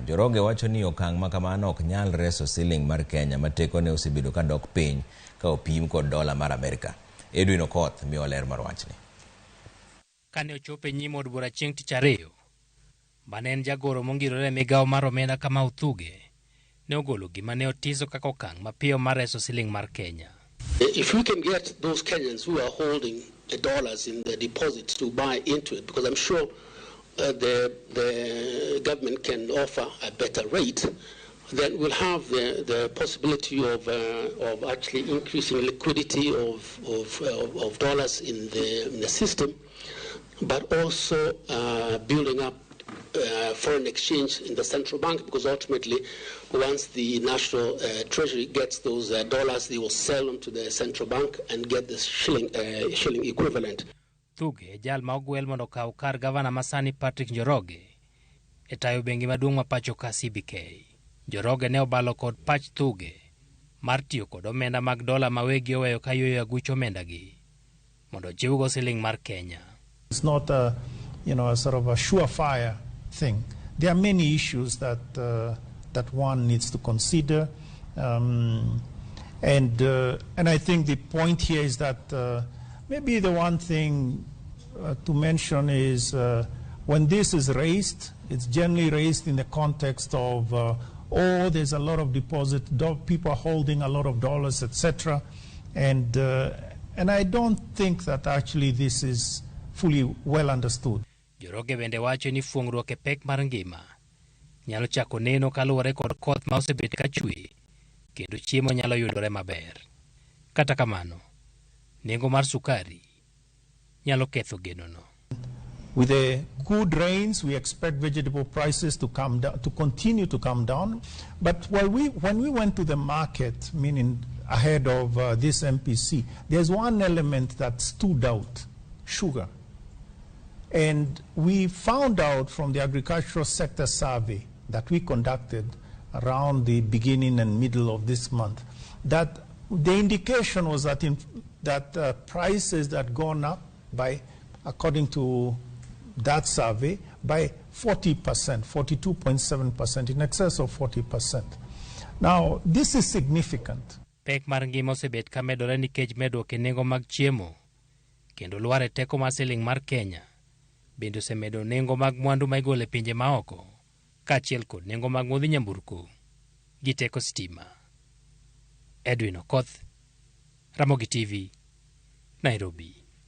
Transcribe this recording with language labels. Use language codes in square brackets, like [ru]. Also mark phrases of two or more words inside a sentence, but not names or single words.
[luo] Njoroge wacho ni okang' ma kamano ok nyal reso siling mar Kenya ma teko ne osebedo ka dok piny ka opim kod dola mar Amerika. Edwin Okoth miyo ler mar wachni. Kane ochopo e nyim od bura chieng' tich ariyo, manen jagoro mongirore migawo mar omenda kama uthuge ne ogolo gima ne otiso kaka okang' mapiyo mar reso siling mar Kenya. [en] If we can get those Kenyans who are holding the dollars in the deposits to buy into it, because I'm sure the government can offer a better rate, then we'll have the possibility of actually increasing liquidity of dollars in the system, but also building up foreign exchange in the central bank, because ultimately once the national treasury gets those dollars, they will sell them to the central bank and get the shilling equivalent. [luo] Thuge jal ma ogwel mondo kaw kar gavana masani Patrick Njoroge e tayo bengi maduong' ma pacho ka CBK. Njoroge ne obalo kod pach Thuge mar tiyo kod omenda mag dola ma wegi oweyo ka yueyo aguch omenda gi mondo jiwgo siling mar Kenya. [en] It's not a sort of a surefire thing. There are many issues that one needs to consider, and I think the point here is that maybe the one thing to mention is when this is raised, it's generally raised in the context of there's a lot of deposit, people are holding a lot of dollars, etc., and I don't think that actually this is fully well understood. [luo] Njoroge bende wacho ni fuong'ruok e pek mar ngima nyalo chako neno kaluwore kod koth ma osebet ka chwe kendo chiemo nyalo yudore maber. Kata kamano, nengo mar sukari nyalo ketho genono. [en] With the good rains, we expect vegetable prices to come down, to continue to come down. But when we went to the market, meaning ahead of this MPC, there's one element that stood out: sugar. And we found out from the agricultural sector survey that we conducted around the beginning and middle of this month that the indication was that prices had gone up by, according to that survey, by 40%, 42.7%, in excess of 40%. Now, this is significant. [luo] Pek mar ngima osebet ka medore nikech medruok e nengo mag chiemo kendo lwar e teko mar siling mar Kenya bende osemedo nengo mag mwandu ma igolo e pinje maoko kaachiel kod nengo mag modhi nyamburko gi teko stima. Edwin Okoth, Ramogi TV, Nairobi.